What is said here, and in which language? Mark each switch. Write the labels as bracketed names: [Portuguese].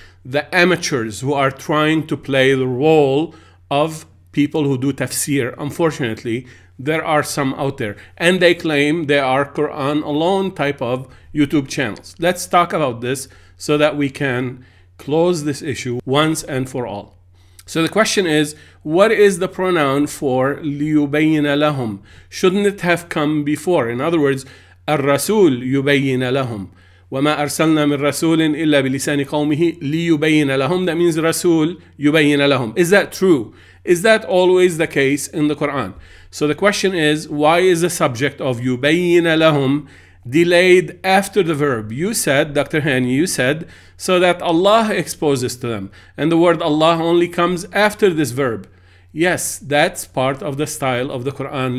[English] The amateurs who are trying to play the role of people who do tafsir, unfortunately, there are some out there, and they claim they are Quran alone type of YouTube channels. Let's talk about this so that we can close this issue once and for all. So the question is, what is the pronoun for [Arabic] لِيُبَيِّنَ لَهُمْ? [English] Shouldn't it have come before? In other words, [Arabic] الرسول يبين لهم وما أرسلنا من رسول إلا بلسان قومه ليبين لهم. [English] That means [Arabic] رسول يبين لهم. [English] Is that true? Is that always the case in the Quran? So the question is, why is the subject of [Arabic] يبين لهم [English] delayed after the verb? You said, Dr. Hani, you said, so that Allah exposes to them. And the word Allah only comes after this verb. Yes, that's part of the style of the Quran.